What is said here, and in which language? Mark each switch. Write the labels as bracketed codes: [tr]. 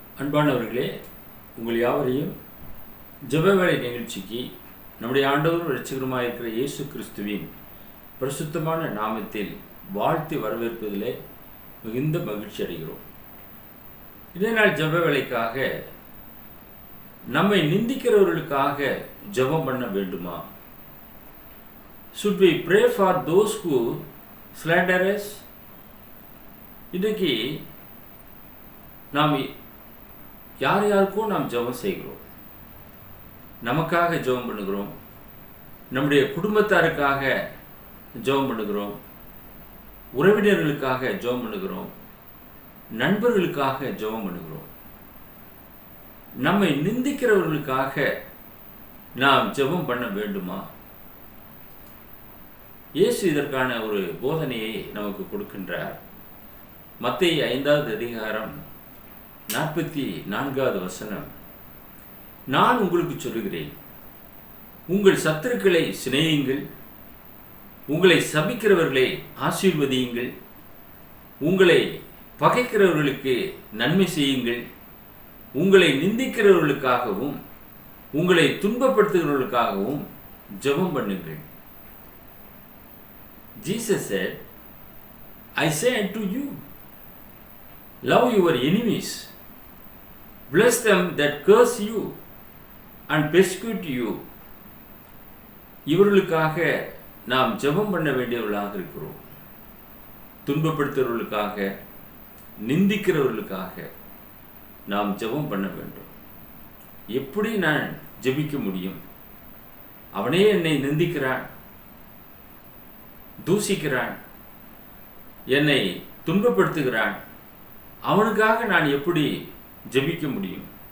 [ta] அன்பானவர்களே, உங்கள் யாவரையும் ஜெபவேளை நிகழ்ச்சிக்கு நம்முடைய ஆண்டவரும் இரட்சகருமாய் இருக்கிற இயேசு கிறிஸ்துவின் பரிசுத்தமான நாமத்தில் வாழ்த்தி வரவேற்பதிலே மிகுந்த மகிழ்ச்சி அடைகிறோம். இதே நாள் ஜெப வேளைக்காக நம்மை நிந்திக்கிறவர்களுக்காக ஜெபம் பண்ண வேண்டுமா? [en] Should we pray for those who slander us? [ta] இன்றைக்கு நாம் யார் யாருக்கும் நாம் ஜெபம் செய்கிறோம். நமக்காக ஜெபம் பண்ணுகிறோம், நம்முடைய குடும்பத்தாருக்காக ஜெபம் பண்ணுகிறோம், உறவினர்களுக்காக ஜெபம் பண்ணுகிறோம், நண்பர்களுக்காக ஜெபம் பண்ணுகிறோம். நம்மை நிந்திக்கிறவர்களுக்காக நாம் ஜெபம் பண்ண வேண்டுமா? இயேசு இதற்கான ஒரு போதனையை நமக்கு கொடுக்கின்றார். மத்தேயு 5வது அதிகாரம் 44வது வசனம். நான் உங்களுக்கு சொல்லுகிறேன், உங்கள் சத்துருக்களை சிநேகியுங்கள், உங்களை சபிக்கிறவர்களை ஆசீர்வதியுங்கள், உங்களை பகைக்கிறவர்களுக்கு நன்மை செய்யுங்கள், உங்களை நிந்திக்கிறவர்களுக்காகவும் உங்களை துன்பப்படுத்துகிறவர்களுக்காகவும் ஜெபம் பண்ணுங்கள். [en] Jesus said, I say unto you, love your enemies, bless them that curse you and persecute you. [ta] இவர்களுக்காக நாம் ஜெபம் பண்ண வேண்டியவர்களாக இருக்கிறோம். துன்பப்படுத்துகிறவர்களுக்காக, நிந்திக்கிறவர்களுக்காக நாம் ஜெபம் பண்ண வேண்டும். எப்படி நான் ஜெபிக்க முடியும்? அவனே என்னை நிந்திக்கிறான், தூசிக்கிறான், என்னை துன்பப்படுத்துகிறான், அவனுக்காக நான் எப்படி ஜெபிக்க முடியும்?